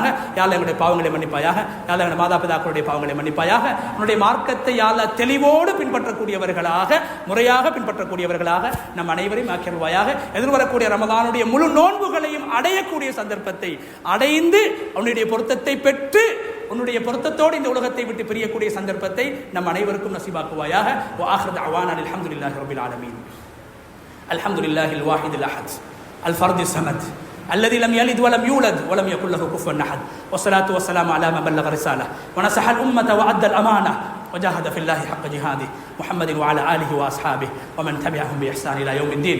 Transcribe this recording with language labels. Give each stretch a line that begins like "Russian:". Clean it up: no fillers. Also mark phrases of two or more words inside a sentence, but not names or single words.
Tamil: யா அல்லாஹ் எங்களுடைய பாவங்களை மன்னிப்பாயாக, யா அல்லாஹ் எங்களுடைய மாதா பிதாக்களுடைய பாவங்களை மன்னிப்பாயாக, உன்னுடைய மார்க்கத்தை யா அல்லாஹ் தெளிவோடு பின்பற்றக்கூடியவர்களாக, முறையாக பின்பற்றக்கூடியவர்களாக நம் அனைவரையும் ஆக்கிடுவாயாக. எதிர்வரக்கூடிய ரமதானுடைய முழு நோன்புகளையும் அடையக்கூடிய சந்தர்ப்பத்தை அடைந்து அவனுடைய பொருத்தத்தை பெற்று உன்னுடைய பொருத்தத்தோடு இந்த உலகத்தை விட்டு பிரியக்கூடிய சந்தர்ப்பத்தை நம் அனைவருக்கும் நசீபாக்குவாயாக.
Arabic: وآخر دعوانا الحمد لله رب العالمين. الحمد لله الواحد الأحد الفرد الصمد الذي لم يلد ولم يولد ولم يكن له كفوا أحد، والصلاة والسلام على من بلغ الرسالة ونصح الأمة وأدى الأمانة وجاهد في الله حق جهاده، محمد وعلى آله وأصحابه ومن تبعهم بإحسان إلى يوم الدين.